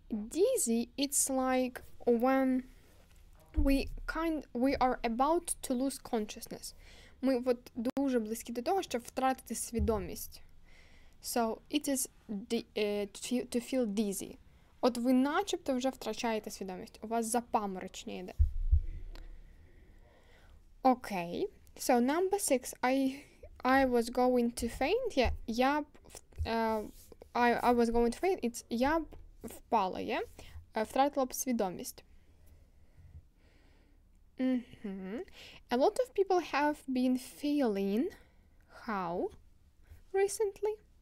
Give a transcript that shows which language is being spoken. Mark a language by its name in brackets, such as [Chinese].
[English] Dizzy, it's like when we are about to lose consciousness. [Ukrainian] Ми от дуже близькі до того, щоб втратити свідомість. [English] So, it is to feel dizzy. [Ukrainian] От ви начебто вже втрачаєте свідомість. У вас запаморочення йде. [English] Окей. So, number 6. I was going to faint. Yeah, I was going to faint. It's [Ukrainian] я б впала, [English] yeah? [Ukrainian] Втратила б свідомість. [English] A lot of people have been feeling how recently?